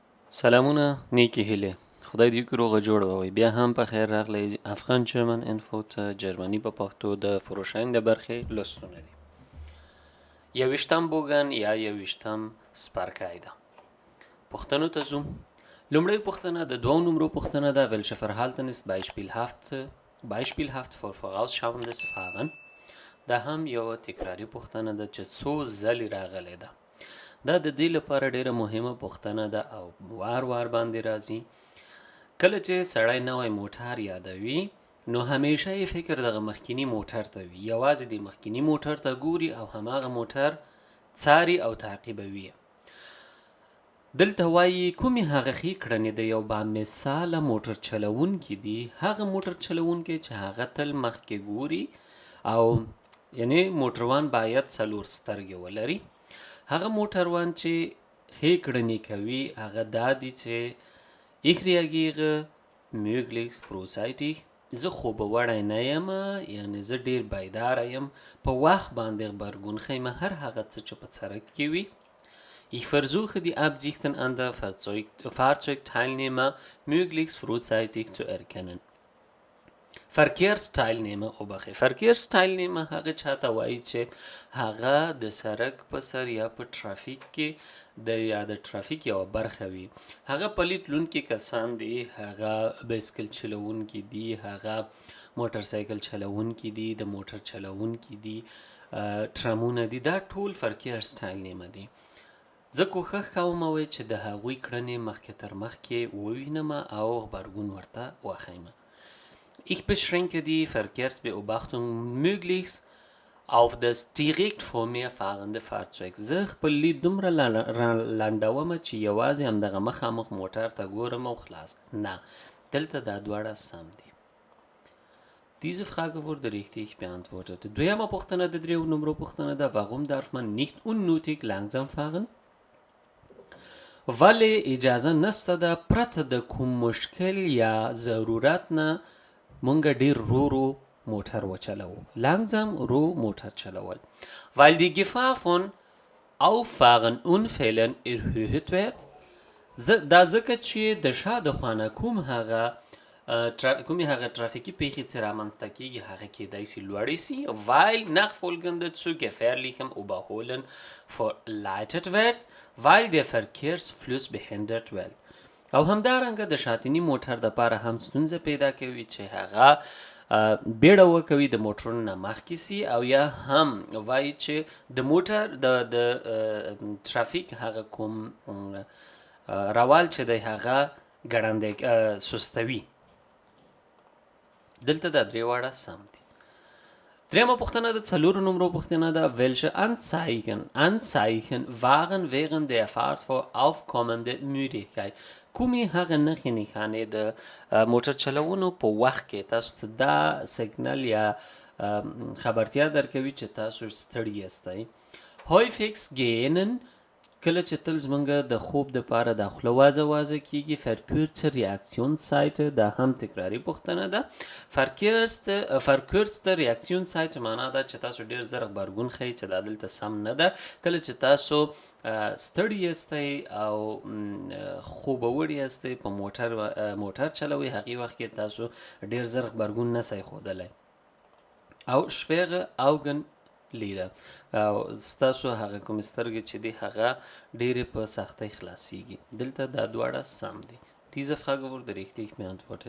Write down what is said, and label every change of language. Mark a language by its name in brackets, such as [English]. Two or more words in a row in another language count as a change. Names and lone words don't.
[Pashto] سلامونه نیکی هیلې خدای دې وکړي روغه جوړه وي بیا هم په خیر راغلی افغان جرمن انفو ته جرمني په پښتو د فروشاین د برخې لوستونه دي یویشتم بوګن یا یویشتم سپارکای ده پوښتنو ته ځو لومړی پوښتنه د دوو نمرو پوښتنه ده [German] welche Verhalten ist beispielhaft vor vorausschauendes Fahren [Pashto] دا هم یو تکراری پوښتنه ده چې څو ځلې راغلی ده دا د دې لپاره ډیره مهمه پوښتنه ده او وار وار باندې راځي کله چې سړی نوی موټر یادوي نو همیشه یې فکر دغه مخکینی موټر ته وي یوازې د مخکینی موټر ته ګوري او هماغه موټر څاري او تعقیبوي دلته وایي کومې هغه ښې کړنې د یو بامثاله موټر چلوونکي دي هغه موټر چلوونکی چې هغه تل مخکې ګوري او یعنی موټروان باید څلور سترګې ولري هغه موټروان چې ښې کړنې کوي هغه دا دي چې [German] ich reagiere möglichst frühzeitig [Pashto] زه خوبوړی نه یم یعنی زه ډیر بیداره یم په وخت باندې غبرګون ښیم هر هغه څه چې په سړک کې وي [German] Ich versuche die Absichten anderer Fahrzeugteilnehmer möglichst frühzeitig zu erkennen. [Pashto] Verkehrsteilnehmer هغه چاته وایي چې هغه د سړک په سر یا په ټرافیک کې د ټرافیک یو برخه وي هغه پلیت لونکي کسان دي هغه بایسکل چلوونکي دي هغه موټر سایکل چلوونکي دي د موټر چلوونکي دي ټرامونه دي دا ټول Verkehrsteilnehmer دي زه کوښښ کوم چې د هغوی کړنې مخکې تر مخکې ووینم او غبرګون ورته وښیم [German] Ich beschränke die Verkehrsbeobachtung möglichst auf das direkt vor mir fahrende Fahrzeug. [Pashto] زه خپل لید دومره لنډوم چې یوازې همدغه مخامخ موټر ته ګورم او خلاص نه دلته دا دواړه سم دي [German] Diese Frage wurde richtig beantwortet. [Pashto] دویمه پوښتنه د دریو نمرو پوښتنه ده [German] warum darf man nicht unnötig langsam fahren؟ [Pashto] ولې اجازه نشته ده پرته د کوم مشکل یا ضرورت نه مونږ ډیر رو موټر وچلوو langsam رو موټر چلول [German] weil die Gefahr von Auffahren-Unfällen erhöht wird [Pashto] دا ځکه چې د شا د خوا کومې هغه ترافیکي پیښې چې رامنځته کیږي هغه کیدای شي لوړې شي [German] weil nachfolgende zu gefährlichem Überholen verleitet wird weil der Verkehrsfluss behindert wird [Pashto] او همدارنګه د شاتني موټر د پاره هم ستونزه پیدا کوي چې هغه بیړه وکوي د موټرونو نه مخکې سي او یا هم وایي چې د موټر د ترافیک هغه کوم روال چې دی هغه ګړندی سستوي دلته دا درې واړه سم دي دریمه پوښتنه د څلورو نمرو پوښتنه ده [German] welche Anzeichen waren während der Fahrt vor aufkommende Müdigkeit [Pashto] کومې هغه نښې نښانې د موټر چلونو په وخت کې تاسو ته دا سیګنل یا خبرتیا درکوي چې تاسو ستړي یاستئ [German] häufigst gähnen [Pashto] کله چې تل زمونږ د خوب د پاره د خوله وازه وازه کیږي [German] verkürzte Reaktionszeit [Pashto] دا هم تکراری پوښتنه ده [German] verkürzte Reaktionszeit [Pashto] معنا ده چې تاسو ډیر زر غبرګون ښیئ چې دا دلته سم نه ده کله چې تاسو ستړي یاستئ او خوبوړي یاستئ په موټر چلوئ هغې وخت کې تاسو ډیر زر غبرګون نسئ ښودلی او [German] schwere Augenlider [Pashto] او ستاسو هغه کوم سترګې چې دی هغه ډېرې په سختۍ خلاصیږي دلته دا دواړه سم دي [German] Diese Frage wurde richtig beantwortet.